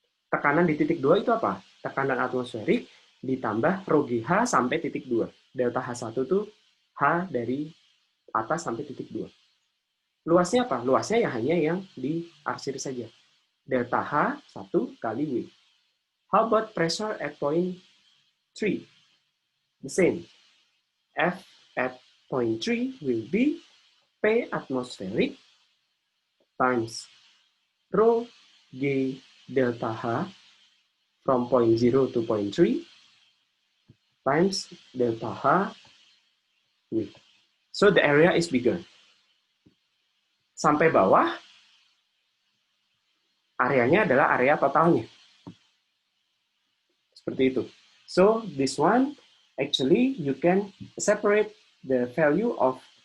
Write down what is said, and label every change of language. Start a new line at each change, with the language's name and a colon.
Indonesian: Tekanan di titik 2 itu apa? Tekanan atmosferik ditambah rho GH sampai titik 2. Delta H1 itu H dari atas sampai titik 2. Luasnya apa? Luasnya ya hanya yang diarsir saja. Delta H 1 kali W.
English: How about pressure at point 3? The same. F at point 3 will be P atmospheric times rho G delta H from point 0 to point 3 times delta H V. So the area is bigger.
Indonesian: Sampai bawah, areanya adalah area totalnya. Seperti itu.
English: So this one, actually you can separate the value of